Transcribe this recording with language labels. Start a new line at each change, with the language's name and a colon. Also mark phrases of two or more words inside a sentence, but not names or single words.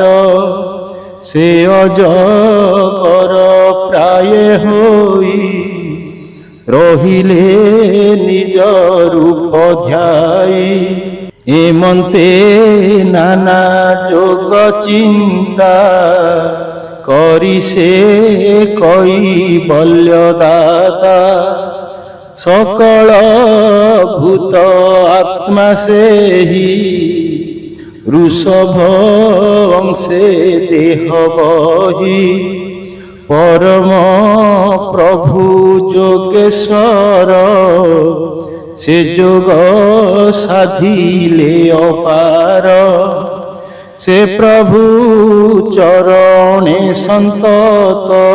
Odia: ସେ ଅଜଗର ପ୍ରାୟ ହୋଇ ରହିଲେ ନିଜ ରୂପ ଧ୍ୟାଇ। ଏମନ୍ତେ ନାନା ଯୋଗ ଚିନ୍ତା କରି ସେ କୈବଲ୍ୟ ଦାତା। ସକଳ ଭୂତ ଆତ୍ମା ସେହି ଋଷଭ ଅଂଶେ ଦେହ ବହି ପରମ ପ୍ରଭୁ ଯୋଗେଶ୍ୱର ସେ ଯୋଗ ସାଧିଲେ ଅପାର ସେ ପ୍ରଭୁ ଚରଣେ ସନ୍ତତ